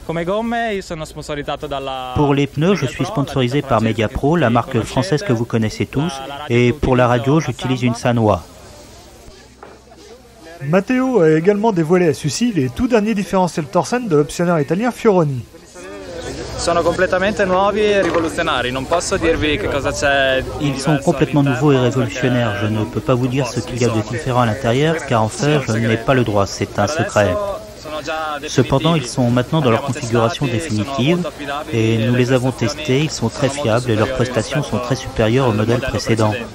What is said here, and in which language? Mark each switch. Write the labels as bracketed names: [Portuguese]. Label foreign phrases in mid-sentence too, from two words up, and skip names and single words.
[French] Pour les pneus, je suis sponsorisé par Mediapro, la marque française que vous connaissez tous, et pour la radio, j'utilise une Sanwa. Matteo a également dévoilé à Sucy les tout derniers différentiels Torsen de l'optionneur italien Fioroni. [Italian] Sono completamente nuovi e rivoluzionari, non posso dirvi che cosa c'è. [French] Ils sont complètement nouveaux et révolutionnaires. Je ne peux pas vous dire ce qu'il y a de différent à l'intérieur, car en fait, je n'ai pas le droit, c'est un secret. Cependant, ils sont maintenant dans leur configuration définitive et nous les avons testés, ils sont très fiables et leurs prestations sont très supérieures aux modèles précédents.